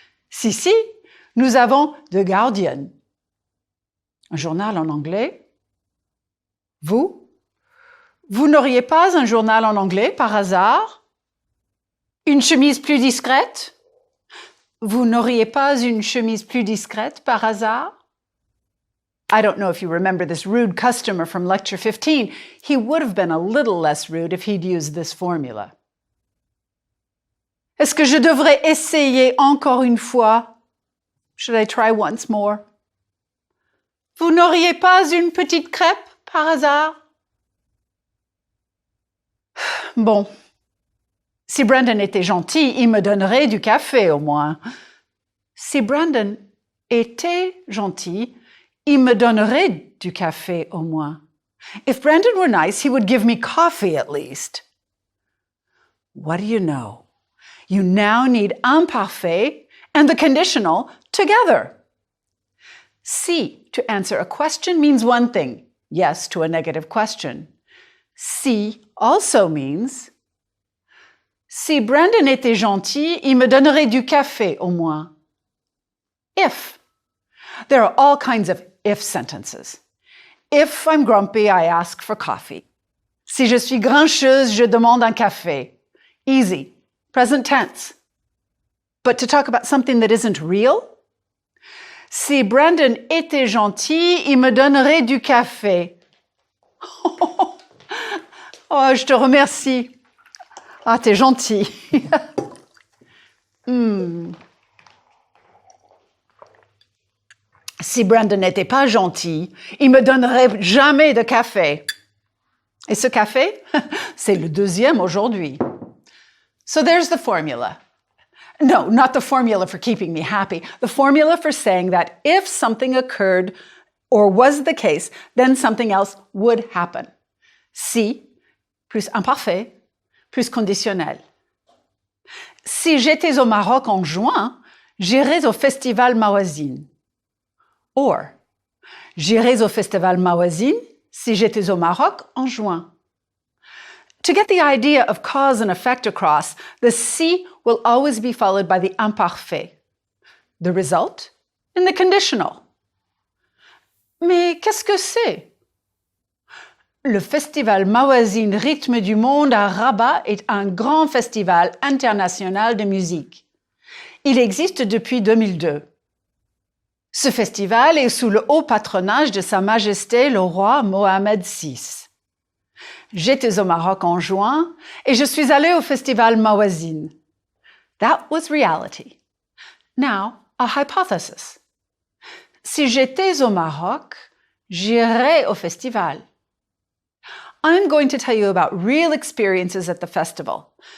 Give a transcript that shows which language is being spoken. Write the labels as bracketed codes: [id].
[fr] Si, nous avons The Guardian. Un journal en anglais? Vous? Vous n'auriez pas un journal en anglais par hasard? Une chemise plus discrète? Vous n'auriez pas une chemise plus discrète par hasard? [en] I don't know if you remember this rude customer from lecture 15. He would have been a little less rude if he'd used this formula. [fr] Est-ce que je devrais essayer encore une fois? [en] Should I try once more? [fr] Vous n'auriez pas une petite crêpe par hasard? Bon. Si Brandon était gentil, il me donnerait du café au moins. Si Brandon était gentil, il me donnerait du café au moins. [en] If Brandon were nice, he would give me coffee at least. What do you know? You now need imparfait and the conditional together. Si to answer a question means one thing, yes to a negative question. Si also means, [fr] si Brandon était gentil, il me donnerait du café au moins. [en] If. There are all kinds of if sentences. If I'm grumpy, I ask for coffee. [fr] Si je suis grincheuse, je demande un café. [en] Easy. Present tense. But to talk about something that isn't real? [fr] Si Brandon était gentil, il me donnerait du café. Oh, je te remercie. Ah, t'es gentil. Si Brandon n'était pas gentil, il me donnerait jamais de café. Et ce café, c'est le deuxième aujourd'hui. [en] So there's the formula. No, not the formula for keeping me happy. The formula for saying that if something occurred or was the case, then something else would happen. [fr] Si, plus imparfait, plus conditionnel. Si j'étais au Maroc en juin, j'irais au festival Mawazine. Or, j'irais au festival Mawazine si j'étais au Maroc en juin. [en] To get the idea of cause and effect across, the si will always be followed by the imparfait. The result in the conditional. [fr] Mais qu'est-ce que c'est? Le festival Mawazine Rythme du Monde à Rabat est un grand festival international de musique. Il existe depuis 2002. Ce festival est sous le haut patronage de Sa Majesté le roi Mohamed VI. J'étais au Maroc en juin et je suis allée au festival Mawazine. [en] That was reality. Now, a hypothesis. [fr] Si j'étais au Maroc, j'irais au festival. [en] I'm going to tell you about real experiences at the festival.